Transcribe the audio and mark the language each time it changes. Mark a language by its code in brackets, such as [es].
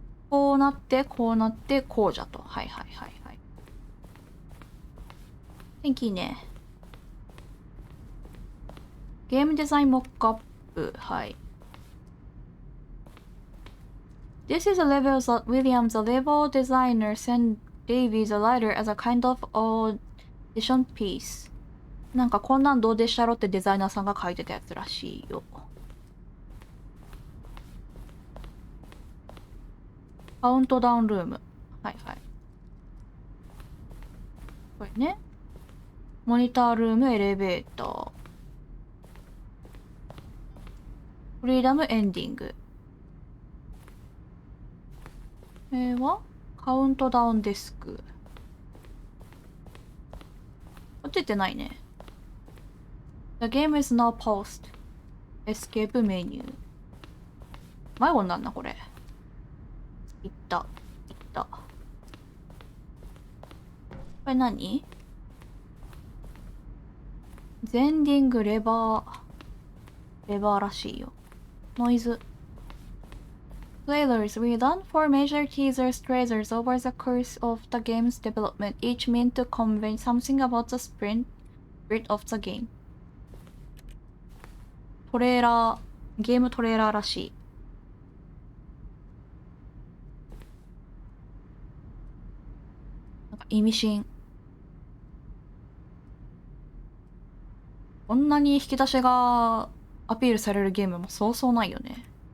[ja] こうなって、こうなって、こうじゃと。はいはいはいはい。天気いいね。ゲームデザインモックアップ。はい。 [en] This is a level that William, the level designer, sent Davey, the writer, as a kind of audition piece. [ja] なんかこんなんどうでしたろってデザイナーさんが書いてたやつらしいよ。カウントダウンルーム。はいはい。これね。モニタールーム、エレベーター。フリーダムエンディング。はカウントダウンデスク。出てないね。 [en] The game is now paused. [ja] エスケープメニュー。迷子になんな、これ。いった。いった。これ何？ゼンディングレバー。レバーらしいよ。ノイズ。Trailers. [en] We learned four major teasers trailers over the course of the game's development, each meant to convey something about the spirit of the game. [ja] トレーラー、ゲームトレーラーらしい。なんか意味深。こんなに引き出しがアピールされるゲームもそうそうないよね。